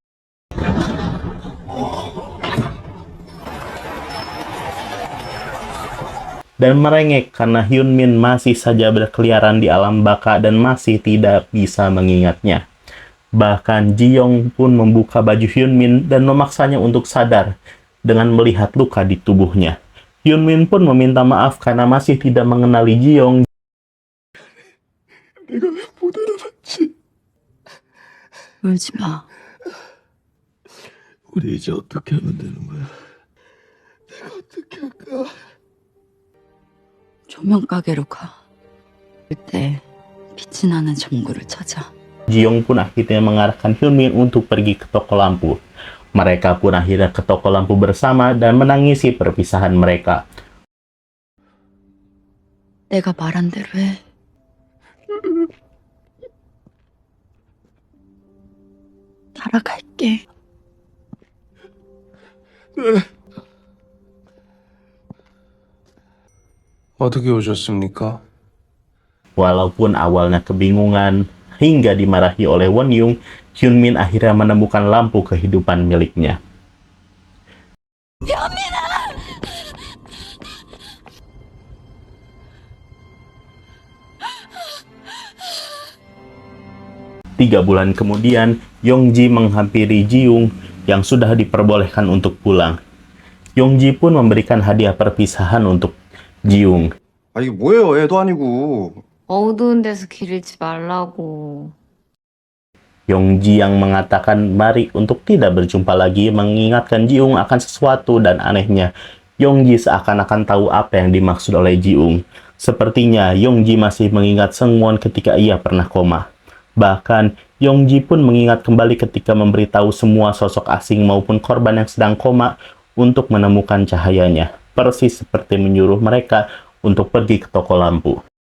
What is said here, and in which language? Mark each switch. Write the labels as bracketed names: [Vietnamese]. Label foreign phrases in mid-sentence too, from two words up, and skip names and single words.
[Indonesian] Dan merengek karena Hyun Min masih saja berkeliaran di alam baka dan masih tidak bisa mengingatnya. Bahkan Ji-young pun membuka baju Hyun Min dan memaksanya untuk sadar dengan melihat luka di tubuhnya. Hyun Min pun meminta maaf karena masih tidak mengenali Ji-young. [Korean] 내가 왜 못 알아봤지? 울지 마. 우리 이제 어떻게 하면 되는 거야? 내가 어떻게 할까? 조명 가게로 가. 그때 빛이 나는 전구를 찾아. [Indonesian] Ji-young pun akhirnya mengarahkan Hyun Min untuk pergi ke toko lampu. Mereka pun akhirnya ke toko lampu bersama dan menangisi perpisahan mereka. [Korean] 내가 말한 대로 해. 따라갈게. 어떻게 오셨습니까? [Indonesian] Walaupun awalnya kebingungan hingga dimarahi oleh Won Young, Hyun Min akhirnya menemukan lampu kehidupan miliknya. [Korean] 현민아! [Indonesian] 3 bulan kemudian, Yongji menghampiri Ji-young yang sudah diperbolehkan untuk pulang. Yongji pun memberikan hadiah perpisahan untuk Ji-young. [Korean] 아, 이게 뭐예요? 애도 아니고. 어두운 데서 길 잃지 말라고. [Indonesian] Yongji yang mengatakan mari untuk tidak berjumpa lagi mengingatkan Ji-young akan sesuatu, dan anehnya Yongji seakan-akan tahu apa yang dimaksud oleh Ji-young. Sepertinya Yongji masih mengingat Seungwon ketika ia pernah koma. Bahkan Yongji pun mengingat kembali ketika memberitahu semua sosok asing maupun korban yang sedang koma untuk menemukan cahayanya, persis seperti menyuruh mereka untuk pergi ke toko lampu.